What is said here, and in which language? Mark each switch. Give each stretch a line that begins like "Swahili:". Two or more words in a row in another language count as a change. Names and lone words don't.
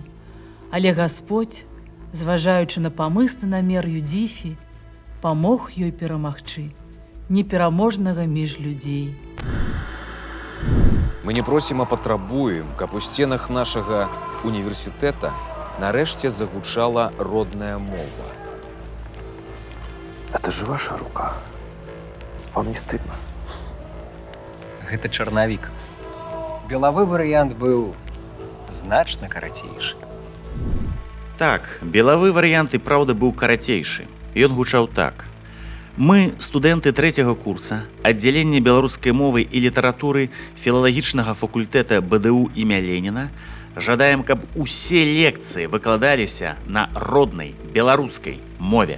Belarusian: Але Гасподзь, зважаючы на памысны намер Юдзіфі, памог ёй перамагчы непераможнага між людзей. Мы не просім, а патрабуем, каб у сценах нашага універсітэта нарэшце загучала родная мова.
Russian: Это же ваша рука. Вам не стыдно?
Belarusian: Гэта чарнавік. Белавы варыянт быў значна карацейшы. Так, белавы варыянт і праўда быў карацейшы. Ён гучаў так. Мы, студэнты 3-го курса, аддзялення беларускай мовы і літаратуры філалагічнага факультэта БДУ імя Леніна, жадаем, каб усе лекцыі выкладаліся на роднай беларускай мове.